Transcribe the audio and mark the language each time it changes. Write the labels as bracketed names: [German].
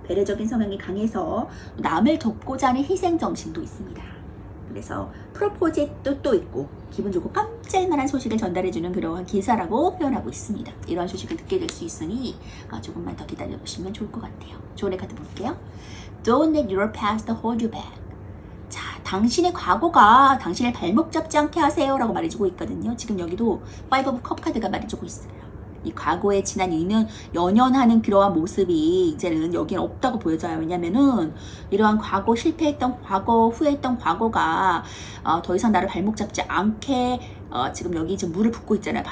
[Korean] 배려적인 성향이 강해서 남을 돕고자 하는 희생정신도 있습니다. 그래서 프로포즈의 뜻도 있고 기분 좋고 깜짝만한 소식을 전달해주는 그러한 기사라고 표현하고 있습니다. 이러한 소식을 듣게 될 수 있으니 조금만 더 기다려보시면 좋을 것 같아요. 좋은 카드 볼게요. [English] Don't let your past hold you back. [Korean] 자, 당신의 과거가 당신을 발목 잡지 않게 하세요 라고 말해주고 있거든요. 지금 여기도 Five of Cup 카드가 말해주고 있어요. 이 과거에 지난 연연하는 그러한 모습이 이제는 여기는 없다고 보여져요. 왜냐면은 이러한 과거 실패했던 과거, 후회했던 과거가 더 이상 나를 발목 잡지 않게 지금 여기 지금 물을 붓고 있잖아요.